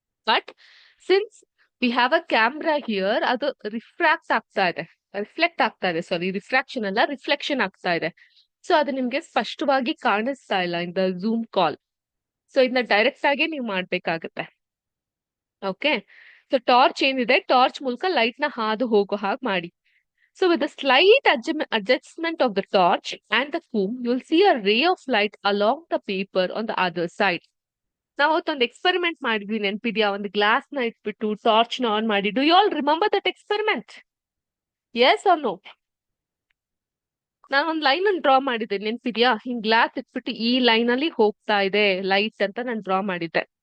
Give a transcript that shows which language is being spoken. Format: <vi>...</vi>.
<en>but since we have a camera here,</en> <kn>ಅದು refract ಆಗ್ತಾ ಇದೆ, ರಿಫ್ಲೆಕ್ಟ್ ಆಗ್ತಾ ಇದೆ, ಸಾರಿ ರಿಫ್ರಾಕ್ಷನ್ ಅಲ್ಲ ರಿಫ್ಲೆಕ್ಷನ್ ಆಗ್ತಾ ಇದೆ. ಸೊ ಅದು ನಿಮ್ಗೆ ಸ್ಪಷ್ಟವಾಗಿ ಕಾಣಿಸ್ತಾ ಇಲ್ಲ</kn> <en>In the zoom call.</en> <kn>So ಇದನ್ನ ಡೈರೆಕ್ಟ್ ಆಗಿ ನೀವು ಮಾಡ್ಬೇಕಾಗತ್ತೆ. ಓಕೆ, ಸೊ ಟಾರ್ಚ್ ಏನಿದೆ, ಟಾರ್ಚ್ ಮೂಲಕ ಲೈಟ್ ನ ಹಾದು ಹೋಗೋ ಹಾಗೆ ಮಾಡಿ.</kn> <en>So with a slight adjustment of the torch and the comb, you'll see a ray of light along the paper on the other side.</en> <kn>ನಾವು ಅವತ್ತೊಂದು ಎಕ್ಸ್ಪೆರಿಮೆಂಟ್ ಮಾಡಿದ್ವಿ, ನೆನ್ಪಿದ್ಯಾ? ಒಂದು ಗ್ಲಾಸ್ ನ ಇಟ್ಬಿಟ್ಟು ಟಾರ್ಚ್ ನ ಆನ್ ಮಾಡಿ.</kn> <en>Do you all remember that experiment? Yes or no?</en> <kn>ನಾನು ಒಂದು line ಅನ್ನು ಡ್ರಾ ಮಾಡಿದ್ದೆ, ನೆನ್ಪಿದ್ಯಾ? ಹಿಂಗ್ ಗ್ಲಾಸ್ ಇಟ್ಬಿಟ್ಟು ಈ ಲೈನ್ ಅಲ್ಲಿ ಹೋಗ್ತಾ ಇದೆ ಲೈಟ್ ಅಂತ ನಾನು ಡ್ರಾ ಮಾಡಿದ್ದೆ.</kn>